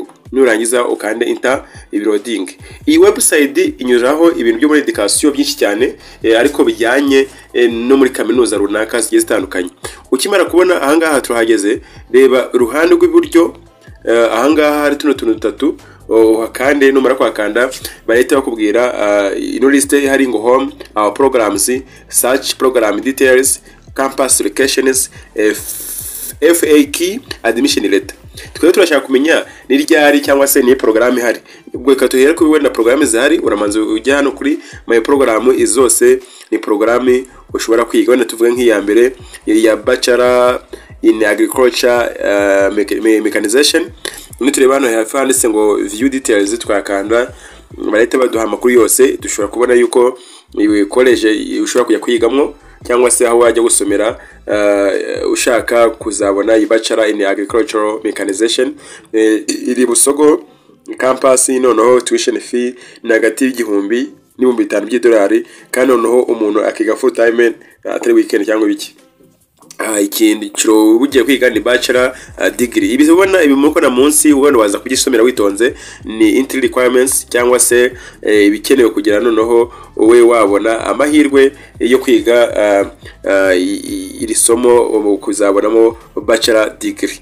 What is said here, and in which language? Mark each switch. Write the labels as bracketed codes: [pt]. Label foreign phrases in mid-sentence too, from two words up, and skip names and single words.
[rw] nurangiza ukande [en] enter loading. [rw] Iyi website inyuraho ibintu byo muri education byinshi cyane ariko bijyanye no muri kaminuza runaka zigiye zitandukanye. Ukimara kubona ahangaha turahageze, reba uruhande rw'iburyo ahangaha hari tuntu dutatu kandi numara kwakanda bahita bakubwira ino liste hari ngo [en] home, our programs, search program details, campus locations, FAQ, admission letter. [rw] Tukaba turashaka kumenya ni ryari cyangwa se ni program ihari. Ubwo ikatuhera ko wenda program zihari uramanze ujya hano kuri [en] my program [rw] izose ni program ushobora kwiga. Wenda tuvuge nk'iya mbere ya [en] bachelor in agriculture mechanization, [rw] tureba hano hafi handitse ngo [en] view details, [rw] twakanda barahita baduha amakuru yose. Dushobora kubona yuko iyi college ushobora kujya kwigamo cyangwa se aho wajya gusomera ushaka kuzabona iyi [en] bachelor in agricultural mechanization [rw] iri Busogo campus. Noneho [en] tuition fee [rw] ni hagati y'igihumbi n'ibihumbi 5 by'idolari, kandi noneho umuntu akiga [en] full time [rw] atari weekend cyangwa biki. Ikindi cyo bugiye kwiga ni [en] bachelor degree. [rw] Ibi ubona ibimuko na munsi ubona waza kugisomera witonze ni [en] entry requirements [rw] cyangwa se ibikenewe kugira noneho we wabona amahirwe yo kwiga iri somo kuzabonamo [en] bachelor degree.